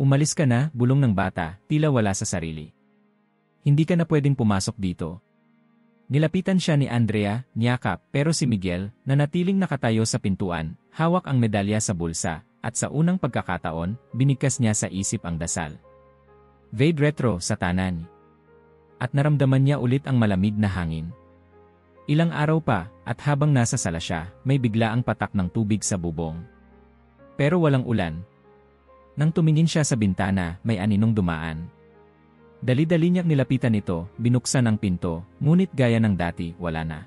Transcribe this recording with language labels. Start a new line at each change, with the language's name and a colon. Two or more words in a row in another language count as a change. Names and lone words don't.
Filipino: Umalis ka na, bulong ng bata, tila wala sa sarili. Hindi ka na pwedeng pumasok dito. Nilapitan siya ni Andrea, niyakap, pero si Miguel, na natiling nakatayo sa pintuan, hawak ang medalya sa bulsa, at sa unang pagkakataon, binigkas niya sa isip ang dasal.
Latin: Vade retro, Satanan.
Filipino: At naramdaman niya ulit ang malamig na hangin. Ilang araw pa, at habang nasa sala siya, may biglaang patak ng tubig sa bubong. Pero walang ulan. Nang tumingin siya sa bintana, may aninong dumaan. Dali-dali niyang nilapitan ito, binuksan ang pinto, ngunit gaya ng dati, wala na.